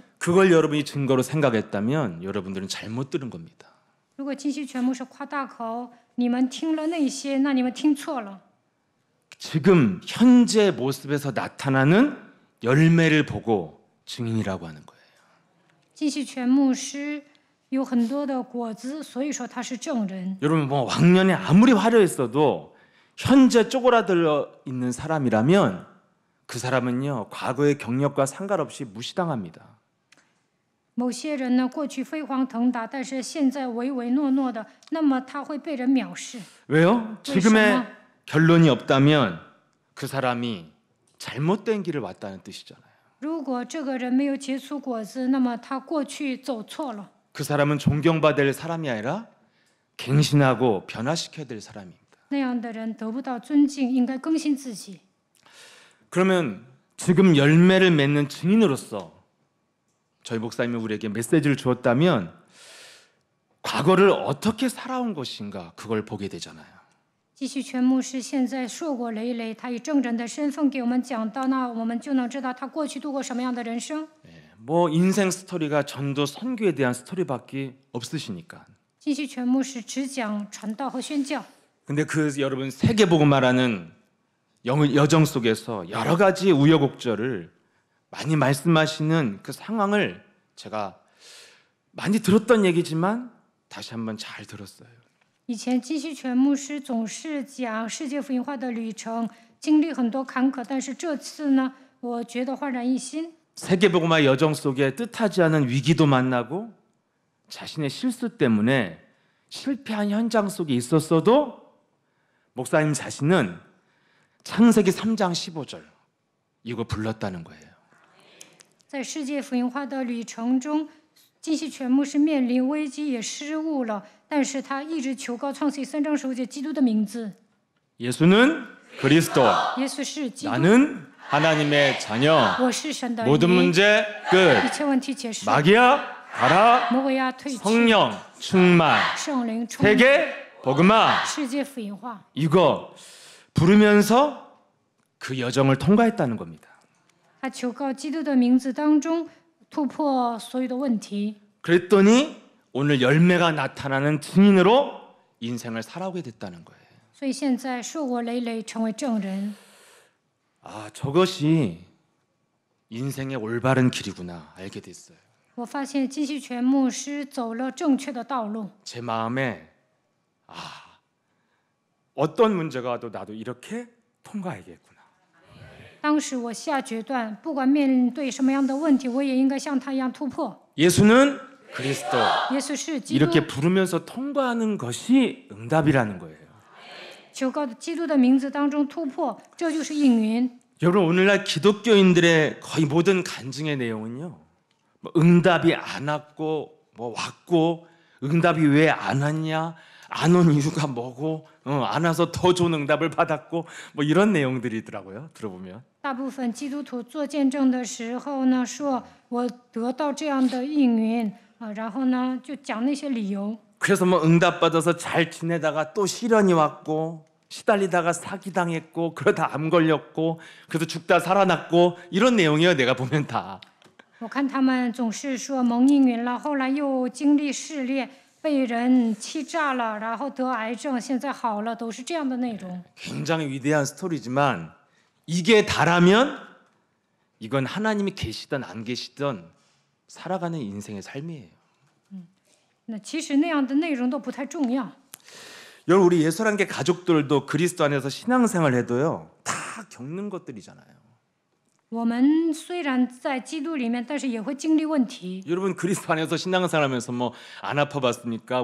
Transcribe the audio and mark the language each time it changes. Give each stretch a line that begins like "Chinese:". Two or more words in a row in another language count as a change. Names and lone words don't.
Korean: 그걸 여러분이 증거로 생각했다면 여러분들은 잘못 들은 겁니다.
Chinese: 如果金希全牧是夸大口，你们听了那些，那你们听错了。
Korean: 지금 현재 모습에서 나타나는 열매를 보고 증인이라고 하는 거예요.
Chinese: 金希全牧师有很多的果子，所以说他是证人。
Korean: 여러분 뭐 왕년에 아무리 화려했어도 현재 쪼그라들어 있는 사람이라면 그 사람은요 과거의 경력과 상관없이 무시당합니다.
Chinese: 某些人呢，过去飞黄腾达，但是现在唯唯诺诺的，那么他会被人藐视。
Korean: 왜요?
Chinese: 为什
Korean: 지금의
Chinese: 么？
Korean: 결론이 없다면 그 사람이 잘못된 길을 왔다는 뜻이잖아요.
Chinese: 如果这个人没有结出果子，那么他过去走错了。
Korean: 그 사람은 존경받을 사람이 아니라 갱신하고 변화시켜야 될 사람입니다.
Chinese: 那样的人得不到尊敬，应该更新自己。
Korean: 그러면 지금 열매를 맺는 증인으로서 저희 목사님이 우리에게 메시지를 주었다면 과거를 어떻게 살아온 것인가 그걸 보게 되잖아요.
Chinese: 继续全牧师现在硕果累累，他以证人的身份给我们讲到，那我们就能知道他过去度过什么样的人生。
Korean: 뭐 인생 스토리가 전도 선교에 대한 스토리밖에 없으시니까.
Chinese: 继续全牧师只讲传道和宣教。
Korean: 근데 그 여러분 세계복음화라는 여정 속에서 여러 가지 우여곡절을 많이 말씀하시는 그 상황을 제가 많이 들었던 얘기지만 다시 한번 잘 들었어요.
Chinese: 以前金希全牧师总是讲世界福音化的旅程，经历很多坎坷，但是这次呢，我觉得焕然一新。
Korean: 세계복음화 여정 속에 뜻하지 않은 위기도 만나고 자신의 실수 때문에 실패한 현장 속에 있었어도 목사님 자신은 창세기 3장 15절 이거 불렀다는 거예요.
Chinese: 在世界福音化的旅程中，金希全牧师面临危机也失误了，但是他一直求告创世记3章15节基督的名字。
Korean: 예수는 그리스도,
Chinese: 耶稣是基督，
Korean: 나는 하나님의 자녀.
Chinese: 我是神的
Korean: 모든
Chinese: 儿女。
Korean: 문제 끝.
Chinese: 一切问题结束，
Korean: 마귀야 가라.
Chinese: 魔鬼要退去，
Korean: 성령 충만.
Chinese: 圣灵充满，
Korean: 세계 복음화.
Chinese: 世界福音化。
Korean: 이거 부르면서 그 여정을 통과했다는 겁니다.
Chinese: 他求告基督的名字当中突破所有的问题。
Korean: 그랬더니 오늘 열매가 나타나는 증인으로 인생을 살아오게 됐다는 거예요.
Chinese: 所以现在硕果累累，成为证人。
Korean: 아, 저것이 인생의 올바른 길이구나 알게 됐어요.
Chinese: 我发现金希全牧师走了正确的道路。
Korean: 제 마음에 어떤 문제가 와도 나도 이렇게 통과해야겠구나.
Chinese: 当时我下决断，不管面对什么样的问题，我也应该像他一样突破。
Korean: 예수는 그리스도.
Chinese: 耶稣是基督，
Korean: 이렇게 부르면서 통과하는 것이 응답이라는 거예요.
Chinese: 求告基督的名字当中突破，这就是应允。
Korean: 여러분 오늘날 기독교인들의 거의 모든 간증의 내용은요. 뭐 응답이 안 왔고 뭐 왔고 응답이 왜 안 왔냐? 안 온 이유가 뭐고 안 와서 더 좋은 응답을 받았고 뭐 이런 내용들이더라고요. 들어보면.
Chinese: 大部分基督徒做见证的时候呢，说我得到这样的应允啊，然后呢就讲那些理由。
Korean: 그래서 뭐 응답 받아서 잘 지내다가 또 시련이 왔고 시달리다가 사기당했고 그러다 암 걸렸고 그래서 죽다 살아났고 이런 내용이에요. 내가 보면 다.
Chinese: 我看他们总是说蒙应允了，后来又经历试炼，被人欺诈了，然后得癌症，现在好了，都是这样的内容。
Korean: 굉장히 위대한 스토리지만 이게 다라면 이건 하나님이 계시든 안 계시든 살아가는 인생의 삶이에요.
Chinese: 那其实那样的内容都不太重要。
Korean: 여러분 우리 예술한계 가족들도 그리스도 안에서 신앙생활 해도요 다 겪는 것들이잖아요.
Chinese: 我们虽然在基督里面，但是也会经历问题。
Korean: 여러분 그리스도 안에서 신앙생활하면서 뭐 안 아파봤습니까?